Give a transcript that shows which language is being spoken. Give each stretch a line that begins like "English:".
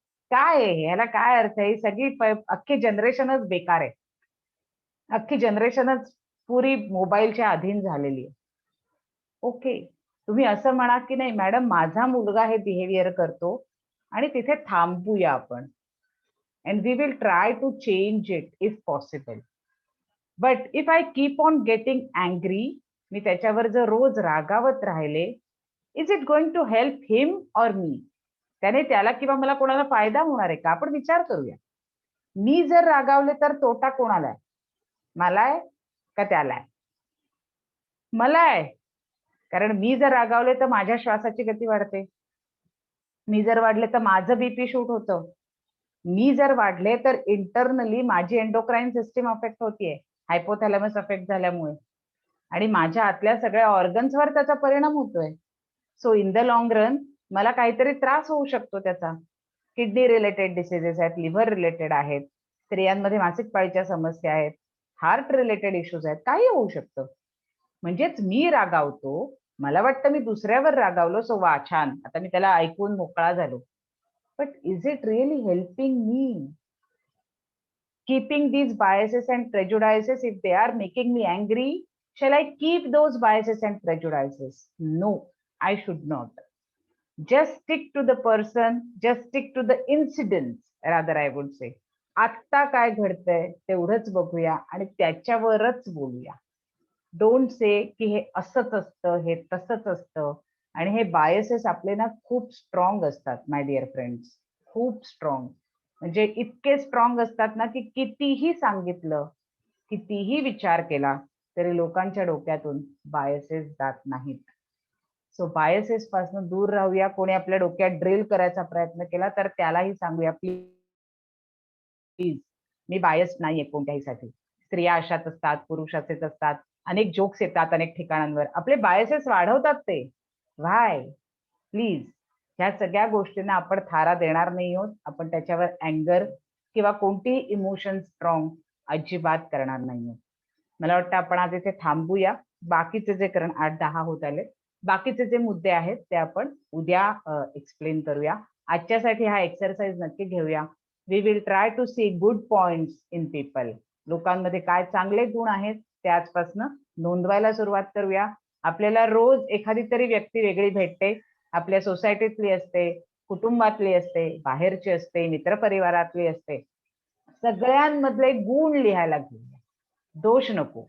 Marathi: काय आहे ह्याला काय अर्थ आहे? ही सगळी अख्खी जनरेशनच बेकार आहे. अख्खी जनरेशनच पुरी मोबाईलच्या अधीन झालेली आहे. ओके, तुम्ही असं म्हणा की नाही मॅडम माझा मुलगा हे बिहेवियर करतो आणि तिथे थांबूया आपण.
English: And we will try to change it if possible. But if I keep on getting angry,
Marathi: मी त्याच्यावर जर रोज रागावत राहिले,
English: is it going to help him or me?
Marathi: त्याने त्याला किंवा मला कोणाला फायदा होणार आहे का? आपण विचार करूया. मी जर रागावले तर तोटा कोणाला आहे? मला आहे का त्याला आहे? मला आहे. कारण मी जर रागावले तर माझ्या श्वासाची गती वाढते. मी जर वाढले तर माझं बीपी शूट होतं. मी जर वाढले तर इंटरनली माझी एंडोक्राईन सिस्टीम अफेक्ट होतीये, हायपोथॅलॅमस अफेक्ट झाल्यामुळे, आणि माझ्या आतल्या सगळ्या ऑर्गन्सवर त्याचा परिणाम होतोय.
English: so in the long run
Marathi: मला काहीतरी त्रास होऊ शकतो त्याचा. किडनी रिलेटेड डिसीजेस आहेत, लिव्हर रिलेटेड आहेत, स्त्रियांमध्ये मासिक पाळीच्या समस्या आहेत, हार्ट रिलेटेड इश्यूज आहेत, काही होऊ शकतं. म्हणजेच मी रागावतो, मला वाटतं मी दुसऱ्यावर रागावलो, सो वा छान, आता मी त्याला ऐकून मोकळा झालो.
English: But is it really helping me? Keeping these biases and prejudices, if they are making me angry, shall I keep those biases and prejudices? No, I should not. Just stick to the person, just stick to the incidents, rather I would say.
Marathi: आत्ता काय घडतंय तेवढंच बघूया आणि त्याच्यावरच बोलूया.
English: don't say
Marathi: की हे असंच असतं, हे तसंच असतं. आणि हे बायसेस आपले ना खूप स्ट्रॉंग असतात
English: my dear friends,
Marathi: खूप स्ट्रॉंग. म्हणजे इतके स्ट्रॉंग असतात ना की कितीही सांगितलं, कितीही विचार केला तरी लोकांच्या डोक्यातून बायसेस जात नाहीत. सो बायसेस पासून दूर राहूया. कोणी आपल्या डोक्यात ड्रिल करायचा प्रयत्न केला तर त्यालाही सांगूया, प्लीज मी बायस नाहीये कोणत्याहीसाठी. स्त्रिया अशाच असतात, पुरुष असेच असतात, अनेक जोक्स येतात अनेक ठिकाणांवर, आपले बायसेस वाढवतात ते. व्हाय? प्लीज ह्या सगळ्या गोष्टींना आपण थारा देणार नाही आहोत. आपण त्याच्यावर अँगर किंवा कोणतीही इमोशन स्ट्रॉंग अजिबात करणार नाही आहोत. मला वाटतं आपण आज इथे थांबूया. बाकीचे जे, कारण 8-10 होत आले, बाकीचे जे मुद्दे आहेत ते आपण उद्या एक्सप्लेन करूया. आजच्यासाठी हा एक्सरसाइज नक्की घेऊया.
English: We will try to see good points in people.
Marathi: लोकांमध्ये काय चांगले गुण आहेत ते आजपासून नोंदवायला सुरुवात करूया. आपल्याला रोज एखादी तरी व्यक्ती वेगळी भेटते. आपल्या सोसायटीतली असते, कुटुंबातली असते, बाहेरची असते, मित्रपरिवारातली असते. सगळ्यांमधले गुण लिहायला घेऊया. दोष नको.